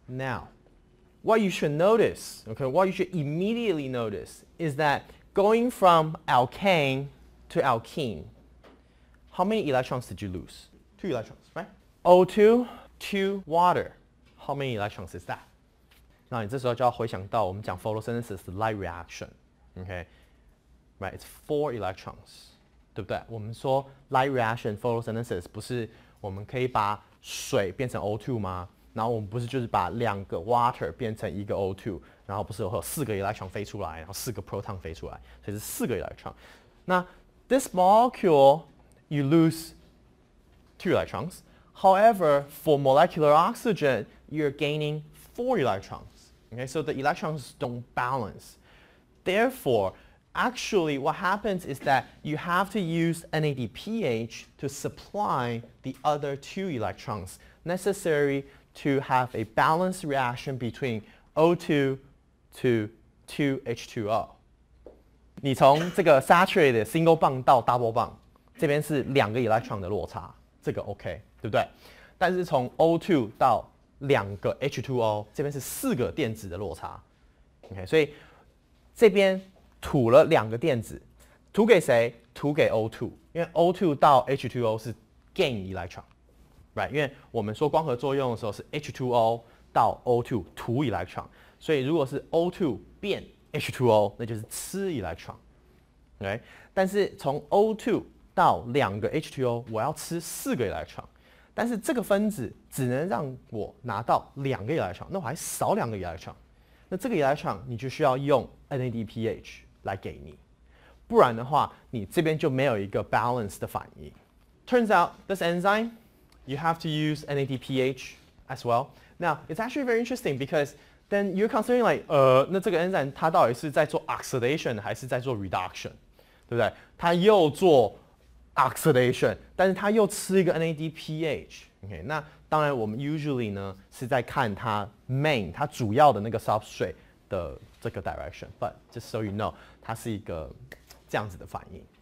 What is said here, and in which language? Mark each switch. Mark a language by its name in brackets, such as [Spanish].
[English] Now, what you should notice, okay, what you should immediately notice is that going from alkane to alkene, how many electrons did you lose? 2 electrons, right? O2 to water. How many electrons is that? [Chinese] 那你这时候就要回想到我们讲 photosynthesis 的 light reaction, okay? [English] Right, it's 4 electrons, [Chinese] 对不对？我们说 light reaction photosynthesis 不是我们可以把水变成 O2 吗？然后我们不是就是把2个 water 变成1个 O2， 然后不是会有4个 electron 飞出来，然后4个 proton 飞出来，所以是4个 electron。 [English] 那 this molecule you lose 2 electrons. However, for molecular oxygen, you're gaining 4 electrons. Okay, so the electrons don't balance. Therefore, actually what happens is that you have to use NADPH to supply the other 2 electrons necessary to have a balanced reaction between O2 to 2H2O. [Chinese] 你从这个 saturated single bond 到 double bond， 这边是2个 electron 的落差，这个 OK， 对不对？但是从 O2 到2个 H2O， 这边是4个电子的落差。 OK， 所以这边吐了2个电子，吐给谁？吐给 O2， 因为 O2 到 H2O 是 gain electron， [English] right？ [Chinese] 因为我们说光合作用的时候是 H2O 到 O2 吐 electron， 所以如果是 O2 变 H2O， 那就是吃 electron。OK， 但是从 O2 到2个 H2O， 我要吃4个 electron。但是这个分子只能让我拿到2个 electron， 那我还少2个 electron， 那这个 electron 你就需要用 NADPH 来给你，不然的话你这边就没有一个 balance 的反应。 [English] Turns out this enzyme you have to use NADPH as well. Now it's actually very interesting because then you're considering like [Chinese] 那这个 enzyme 它到底是在做 oxidation 还是在做 reduction， 对不对？它又做oxidation， 但是它又吃一个 NADPH。OK， 那当然我们 usually 呢是在看它 main 它主要的那个 substrate 的这个 direction， [English] but just so you know， [Chinese] 它是一个这样子的反应。